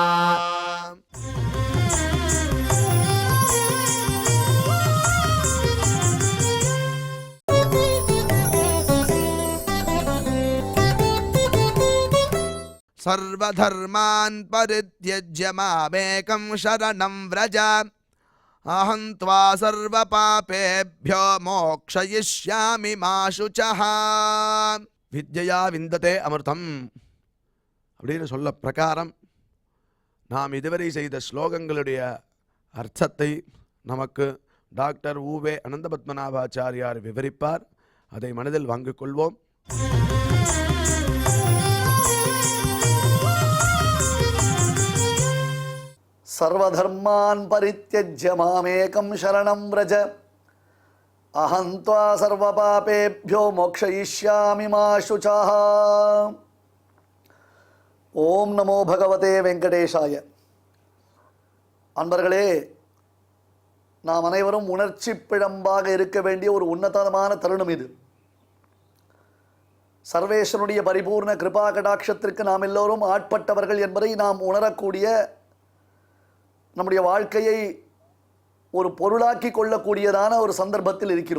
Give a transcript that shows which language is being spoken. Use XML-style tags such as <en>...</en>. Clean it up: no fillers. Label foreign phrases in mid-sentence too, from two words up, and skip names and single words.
<sa>सर्वधर्मान् परित्यज्य मामेकं शरणं व्रज अहं त्वा सर्वपापेभ्यो मोक्षयिष्यामि मा शुचः। विद्या विन्दते अमृतम्</sa> <ta>அப்படின்னு சொல்ல பிரகாரம் நாம் இதுவரை செய்த ஸ்லோகங்களுடைய அர்த்தத்தை நமக்கு டாக்டர் ஊவே அனந்தபத்மநாபாச்சாரியார் விவரிப்பார். அதை மனதில் வாங்கிக் கொள்வோம்.</ta> <sa>सर्वधर्मान् परित्यज्य मामेकं शरणं व्रज अहं त्वा सर्वपापेभ्यो मोक्षयिष्यामि मा शुचः। ॐ नमो भगवते वेङ्कटेशाय.</sa> <ta>அன்பர்களே, நாம் அனைவரும் உணர்ச்சி பிழம்பாக இருக்க வேண்டிய ஒரு உன்னதமான தருணம் இது. சர்வேஸ்வரனுடைய பரிபூர்ண கிருபா கடாட்சத்திற்கு நாம் எல்லோரும் ஆட்பட்டவர்கள் என்பதை நாம் உணரக்கூடிய, நம்முடைய வாழ்க்கையை ஒரு பொருளாக்கி கொள்ளக்கூடியதான ஒரு சந்தர்ப்பத்தில் இருக்கிறோம்.</ta>